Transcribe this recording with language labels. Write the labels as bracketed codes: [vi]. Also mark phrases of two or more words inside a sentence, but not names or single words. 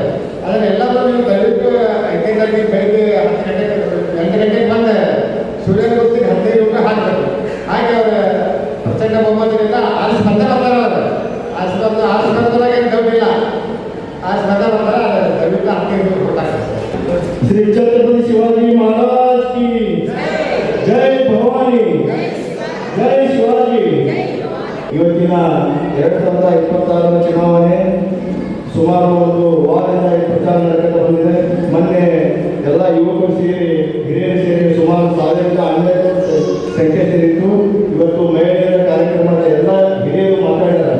[kn] ಅದನ್ನೆಲ್ಲರೂ ನೀವು ದಯವಿಟ್ಟು ಐಟೈನಿಂಗ್ ಬೆಳಿಗ್ಗೆ 8 ಗಂಟೆಗೆ ಬಂದು ಸೂರ್ಯನ ಗುರುತಿಗೆ 15 ರೂಪಾಯಿ ಹಾಕಬೇಕು. ಹಾಗೆ ಅವರ ಪ್ರಚಂಡ ಬಹುಮತದಿಂದ ಆರಿಸಿ ಬಂದರೆ ಅವರು ಆರಿಸಿ ಬಂದಾಗ ಏನು ಡೌಟಿಲ್ಲ. ಆರಿಸಿ ಬಂದ ದಯವಿಟ್ಟು 15 ರೂಪಾಯಿ ಕೊಟ್ಟಾಗ [hi] श्री छत्रपति शिवाजी महाराज की जय भवानी, जय शिवाजी. [kn] ಇವತ್ತಿನ 2026 ಚುನಾವಣೆ ಸುಮಾರು ಒಂದು ವಾರದಿಂದ ಪ್ರಚಾರ ನಡೆಯುತ್ತಾ ಬಂದಿದೆ. ಮೊನ್ನೆ ಎಲ್ಲ ಯುವಕರು ಸೇರಿ ಹಿರಿಯರು ಸೇರಿ ಸುಮಾರು 1000 ಸಂಖ್ಯೆ ಸೇರಿತ್ತು. ಇವತ್ತು ಮಹಿಳೆಯರ ಕಾರ್ಯಕ್ರಮದ ಎಲ್ಲ ಹಿರಿಯರು ಮಾತಾಡಿದ್ದಾರೆ.